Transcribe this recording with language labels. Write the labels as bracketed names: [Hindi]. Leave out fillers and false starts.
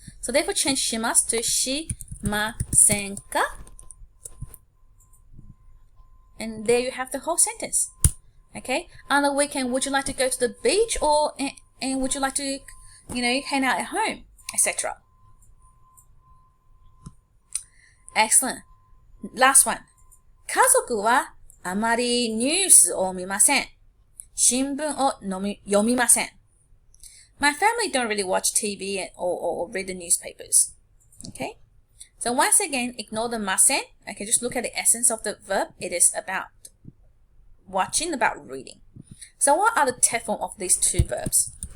[English] So therefore, change shimasu to shimasen ka. And there you have the whole sentence. Okay? On the weekend, would you like to go to the beach or and would you like to, hang out at home, etc. Excellent. Last one. [Japanese] 家族はあまりニュースを見ません。新聞を読みません。 [English] My family don't really watch TV or read the newspapers. Okay? So once again, ignore the ません. Okay, just look at the essence of the verb. It is about watching, about reading. So what are the te form of these two verbs?